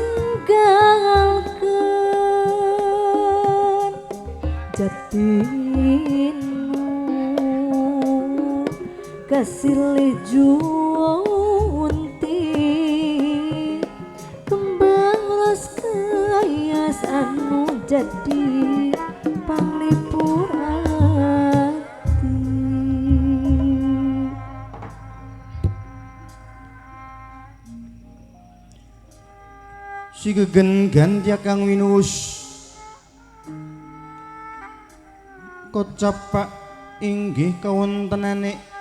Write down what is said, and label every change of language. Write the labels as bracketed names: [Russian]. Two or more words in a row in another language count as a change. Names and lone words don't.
[Sundanese] ninggalkeun jatinu kasilih junti kembang ras kayas anu jadi panglipur ati [Javanese] sigegen gantya kang winus kocapak inggih kawontenane